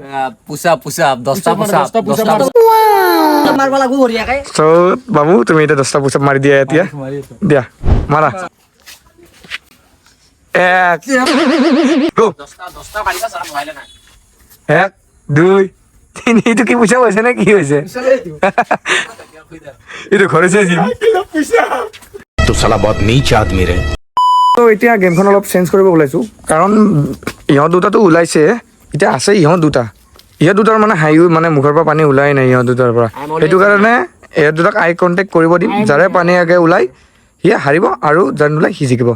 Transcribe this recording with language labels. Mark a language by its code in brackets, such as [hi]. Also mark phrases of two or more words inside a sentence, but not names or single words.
[as] চ' বাবু তুমি এতিয়া 10টা পুচাপ মাৰি দিয়া এতিয়া। দিয়া মাৰা 1 2 3 এইটো কি পুচাপ হৈছে নে কি হৈছে? এইটো ঘৰছে [hi] तो साला बहुत नीच आदमी रहे। [as] তো এতিয়া গেমখন অলপ চেঞ্জ কৰিব ওলাইছোঁ কাৰণ ইহঁত দুটাতো ওলাইছে, এতিয়া আছে ইহঁত দুটাৰ মানে হাঁহিও মানে মুখৰ পৰা পানী ওলাই নাই ইহঁত দুটাৰ পৰা। সেইটো কাৰণে ইহঁত দুটাক [en] eye contact [as] কৰিব দিম। যাৰে পানী আগে ওলাই সি হাৰিব আৰু যাৰ নোলাই সি জিকিব।